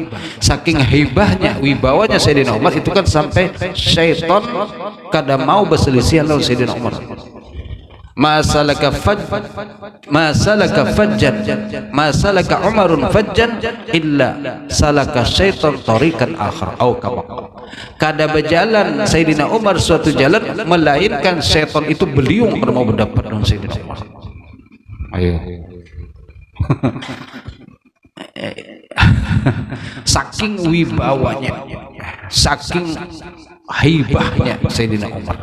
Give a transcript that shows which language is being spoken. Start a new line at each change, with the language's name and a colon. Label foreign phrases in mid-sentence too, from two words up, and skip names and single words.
Banjar: Saking haibahnya, wibawanya Sayyidina Umar itu kan sampai syaitan kada mau berselisih lawan Sayyidina Umar.
Arabic: ما سلك عمر فجا إلا سلك الشيطان طريقا آخر أو كما.
Banjar: Kada berjalan Sayyidina Umar suatu jalan melainkan syaitan itu beliung mau berdapat dengan Sayyidina Umar. Ayo. Saking wibawanya, saking haibahnya Sayyidina Umar.